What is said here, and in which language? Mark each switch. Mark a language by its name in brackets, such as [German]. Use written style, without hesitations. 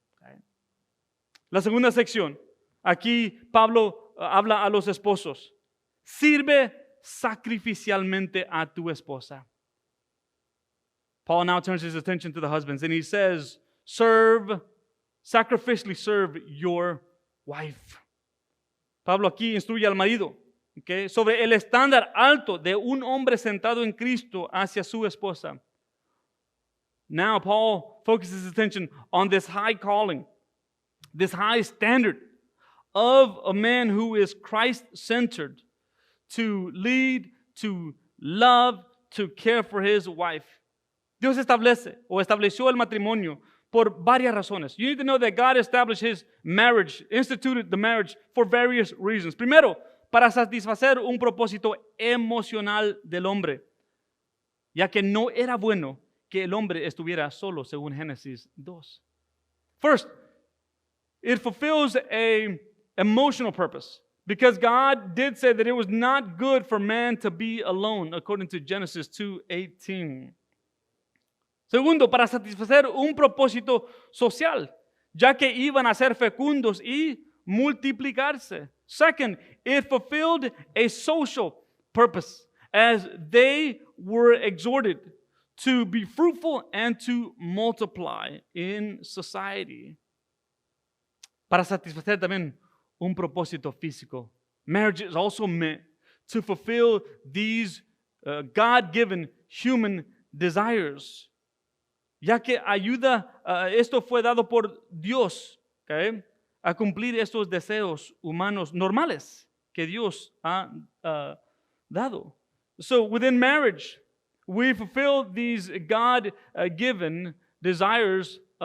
[English] Okay. [Spanish] La segunda sección, aquí Pablo habla a los esposos. Sirve sacrificialmente a tu esposa. [English] Paul now turns his attention to the husbands and he says, sacrificially serve your wife. [Spanish] Pablo aquí instruye al marido, okay, sobre el estándar alto de un hombre centrado en Cristo hacia su esposa. [English] Now Paul focuses his attention on this high calling, this high standard of a man who is Christ-centered to lead, to love, to care for his wife. [Spanish] Dios estableció el matrimonio por varias razones. [English] You need to know that God established his marriage, instituted the marriage for various reasons. [Spanish] Primero, para satisfacer un propósito emocional del hombre, ya que no era bueno que el hombre estuviera solo, según Génesis 2. [English] First, it fulfills an emotional purpose, because God did say that it was not good for man to be alone, according to Genesis 2:18. [Spanish] Segundo, para satisfacer un propósito social, ya que iban a ser fecundos y multiplicarse. [English] Second, it fulfilled a social purpose, as they were exhorted to be fruitful and to multiply in society. [Spanish] Para satisfacer también un propósito físico. [English] Marriage is also meant to fulfill these God-given human desires. [Spanish] Ya que esto fue dado por Dios, okay, a cumplir estos deseos humanos normales que Dios ha dado. [English] So within marriage, we fulfill these God-given desires.